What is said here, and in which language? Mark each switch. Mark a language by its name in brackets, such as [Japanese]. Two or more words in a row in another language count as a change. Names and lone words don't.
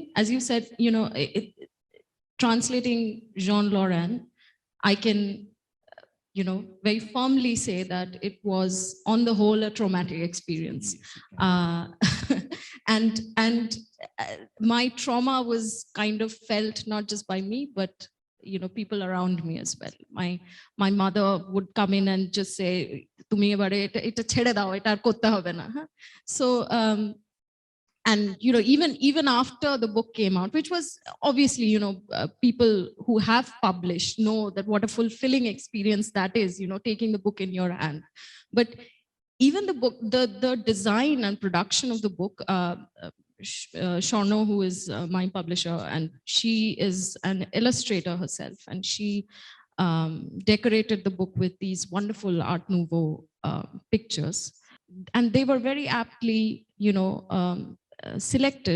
[English] As you said, translating Jean Laurent, I can, very firmly say that it was on the whole a traumatic experience. And my trauma was kind of felt not just by me, but people around me as well. My mother would come in and just say, [Bangla] "তুমি এবারে এটা ছেড়ে দাও, এটা আর করতে হবে না." [English] So and even after the book came out, which was obviously people who have published know that what a fulfilling experience that is, taking the book in your hand. But even the book, the design and production of the book, Shorno, who is my publisher, and she is an illustrator herself, and she decorated the book with these wonderful Art Nouveau pictures, and they were very aptly selected.